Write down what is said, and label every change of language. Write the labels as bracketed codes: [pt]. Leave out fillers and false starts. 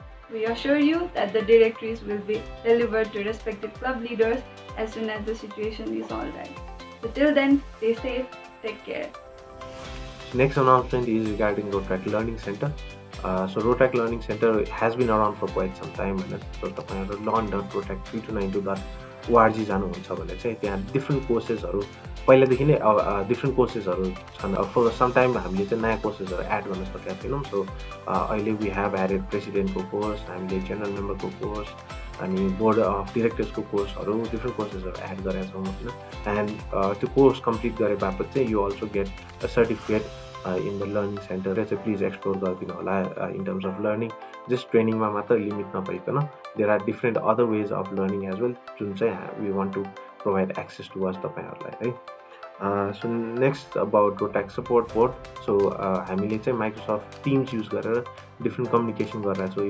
[en] We assure you that the directories will be delivered to respective club leaders as soon as the situation is alright. So till then, stay safe, take care. Next announcement is regarding Rotrac Learning Center. So Rotrac Learning Center has been around for quite some time. [ne] So तपाईहरु learn.rotrac3292.org जानुहुन्छ भने चाहिँ त्यहाँ different कोर्सेसहरु पहिलादेखि नै different कोर्सेसहरु छन्. [en] for some time [ne] हामीले चाहिँ नयाँ कोर्सेसहरु एड गर्न सकेका थिएनौं. सो अहिले [en] we have added [ne] प्रेसिडेन्टको कोर्स, हामीले जनरल मेम्बरको कोर्स अनि बोर्ड अफ डिरेक्टर्सको कोर्सहरु डिफ्रेन्ट कोर्सेसहरु एड गरेका छौं हैन. [en] and [ne] त्यो कोर्स कम्प्लिट गरे बापत चाहिँ [en] You also get a certificate in the learning center. So please explore in terms of learning. Just training [ne] ma matra limit napaikana. [en] There are different other ways of learning as well. We want to provide access to us [ne] tapaihरुलाई है. [en] So next about Rotrac support board. [ne] So हामीले चाहिँ Microsoft Teams use गरेर different communication गरिरहेका छौं.